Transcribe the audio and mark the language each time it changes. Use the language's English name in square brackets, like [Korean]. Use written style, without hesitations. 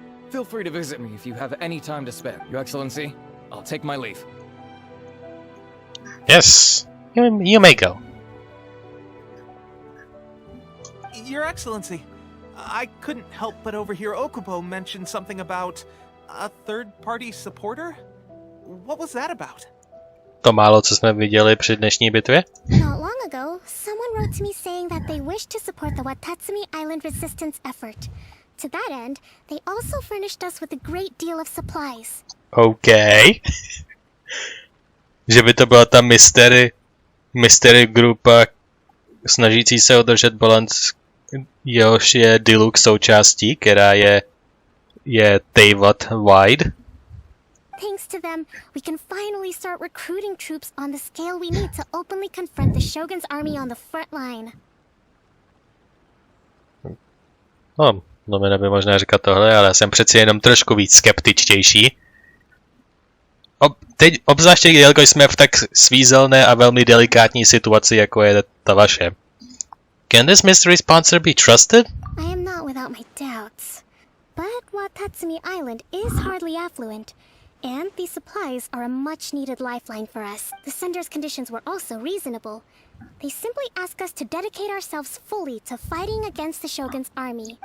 [English] Feel free to visit me if you have any time to spare. Your Excellency, I'll take my leave. Yes, you may go. Your Excellency, I couldn't help but overhear Okubo mention something about a third-party supporter? What was that about? [Czech] To málo, co jsme viděli při dnešní bitvě? [English] Not long ago, someone wrote to me saying that they wish to support the Watatsumi Island resistance effort. To that end, they also furnished us with a great deal of supplies. OK. [Czech] Že by to byla ta mystery grupa snažící se udržet balans, jehož je Deluxe součástí, která je Teyvat wide. [English] Thanks to them, we can finally start recruiting troops on the scale we need to openly confront the Shogun's army on the front line. [Czech] No mi neby možná říkat tohle, ale jsem přeci jenom trošku víc skeptičtější. Teď obzvláště, jelikož jsme v tak svízelné a velmi delikátní situaci, jako je ta vaše. [English] Can this mystery sponsor be trusted? I am not without my doubts. But Watatsumi Island is hardly affluent, and these supplies are a much-needed lifeline for us. The sender's conditions were also reasonable. They simply ask us to dedicate ourselves fully to fighting against the Shogun's army.